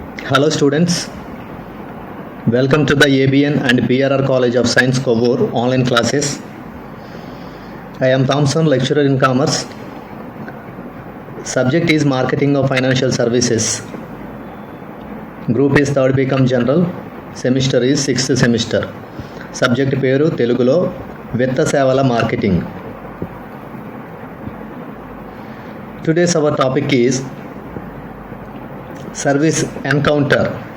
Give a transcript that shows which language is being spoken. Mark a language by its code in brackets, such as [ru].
[en] Hello students, welcome to the ABN and PRR College of Science Kovur online classes. I am Thompson, lecturer in commerce. Subject is marketing of financial services. Group is 3rd BCom General. Semester is 6th semester. [te] Subject పేరు తెలుగులో విత్త సేవల marketing. [en] Today's our topic is service encounter.